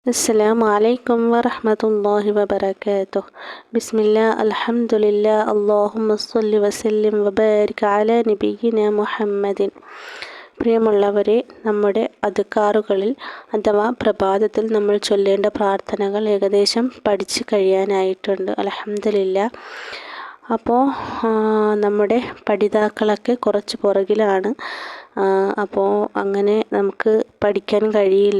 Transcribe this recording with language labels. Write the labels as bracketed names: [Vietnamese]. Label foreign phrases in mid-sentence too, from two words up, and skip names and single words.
[Arabic] السلام عليكم ورحمة الله وبركاته. بسم الله الحمد لله اللهم صل وسلم وبارك على نبينا محمد. [Malayalam] പ്രിയമുള്ളവരെ, നമ്മുടെ അദ്കാറുകളിൽ അഥവാ പ്രഭാതത്തിൽ നമ്മൾ ചൊല്ലേണ്ട പ്രാർത്ഥനകൾ ഏകദേശം പഠിച്ചു കഴിയാനായിട്ടുണ്ട്. അൽഹംദുലില്ലാഹ്. അപ്പോൾ നമ്മുടെ പഠിതാക്കളൊക്കെ കുറച്ച് പുറകിലാണ്. അപ്പോൾ അങ്ങനെ നമുക്ക് പഠിക്കാൻ കഴിയില്ല.